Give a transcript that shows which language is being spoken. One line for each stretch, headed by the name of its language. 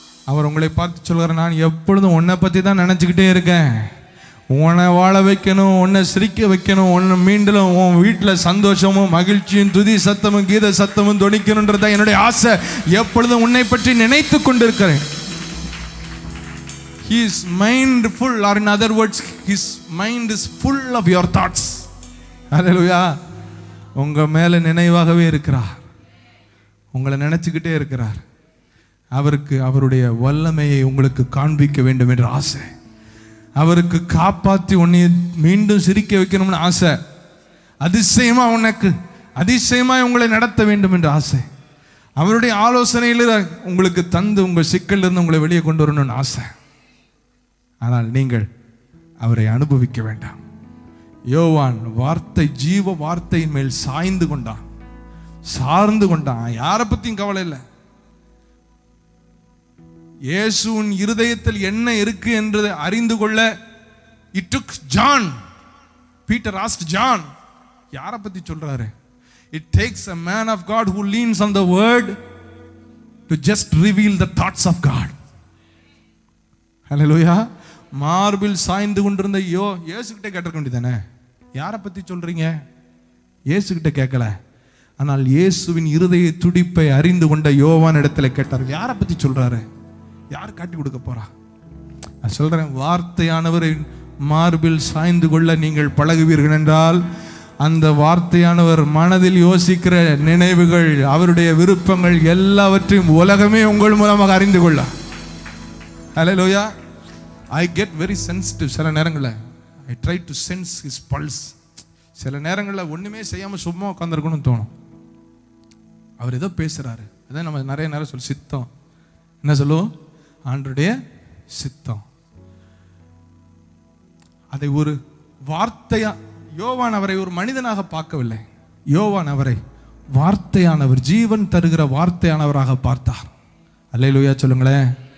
Tamil: அவர் உங்களை பார்த்து சொல்கிறார், நான் எப்பொழுதும் உன்னை பற்றி தான் நினச்சிக்கிட்டே இருக்கேன். உன்னை வாழ வைக்கணும், உன்னை சிரிக்க வைக்கணும், உன்னை மீண்டும் உன் வீட்டில் சந்தோஷமும் மகிழ்ச்சியும் துதி சத்தமும் கீத சத்தமும் தொனிக்கணுன்றதான் என்னுடைய ஆசை. எப்பொழுதும் உன்னை பற்றி நினைத்து கொண்டிருக்கிறேன்.
English: His mind full, or in other words, his mind is full of your thoughts.
Tamil: ஹல்லேலூயா. உங்க மேல நினைவாகவே இருக்கிறார், உங்களை நினைச்சுக்கிட்டே இருக்கிறார். அவருக்கு அவருடைய வல்லமையை உங்களுக்கு காண்பிக்க வேண்டும் என்ற ஆசை, அவருக்கு காப்பாற்றி உன்னை மீண்டும் சிரிக்க வைக்கணும்னு ஆசை, அதிசயமா உனக்கு அதிசயமா உங்களை நடத்த வேண்டும் என்ற ஆசை, அவருடைய ஆலோசனையில் உங்களுக்கு தந்து உங்கள் சிக்கலிருந்து உங்களை வெளியே கொண்டு வரணும்னு ஆசை. ஆனால் நீங்கள் அவரை அனுபவிக்க வேண்டாம். யோவான் வார்த்தை, ஜீவ வார்த்தையின் மேல் சாய்ந்து கொண்டான், சார்ந்து கொண்டான். யாரை பத்தியும் கவலை இல்லை. இயேசுவின் இருதயத்தில் என்ன இருக்கு என்று அறிந்து கொள்ள
English: it took John. Peter asked John,
Tamil: யாரை பத்தி சொல்றாரு?
English: It takes a man of God who leans on the word to just reveal the thoughts of God. Hallelujah.
Tamil: மார்பில் சாய்ந்து கொண்டிருந்த இயேசுகிட்ட கேட்டிருக்க வேண்டியதானே, யாரை பத்தி சொல்றீங்க? இயேசுகிட்ட கேட்கல, ஆனால் இயேசுவின் இருதய துடிப்பை அறிந்து கொண்ட யோவான் இடத்துல கேட்டார். யாரை பத்தி சொல்றாரு? யார் காட்டி கொடுக்க போறா? நான் சொல்றேன், வார்த்தையானவரை மார்பில் சாய்ந்து கொள்ள நீங்கள் பழகுவீர்கள் என்றால், அந்த வார்த்தையானவர் மனதில் யோசிக்கிற நினைவுகள், அவருடைய விருப்பங்கள் எல்லாவற்றையும் உலகமே உங்கள் மூலமாக அறிந்து கொள்ள.
English: Hallelujah. I get very sensitive.
Tamil: சில நேரங்களில்
English: I try to sense his pulse.
Tamil: சில நேரங்களில் ஒன்றுமே செய்யாமல் சும்மா உட்காந்துருக்கணும்னு தோணும். அவர் ஏதோ பேசுகிறாரு, அதான் நம்ம நிறைய நேரம் சொல்லு, சித்தம் என்ன சொல்லுவோம்? ஆண்டருடைய சித்தம். அதை ஒரு வார்த்தையா, யோவான் அவரை ஒரு மனிதனாக பார்க்கவில்லை, யோவான் அவரை வார்த்தையானவர், ஜீவன் தருகிற வார்த்தையானவராக பார்த்தார். அல்லேலூயா சொல்லுங்களேன்.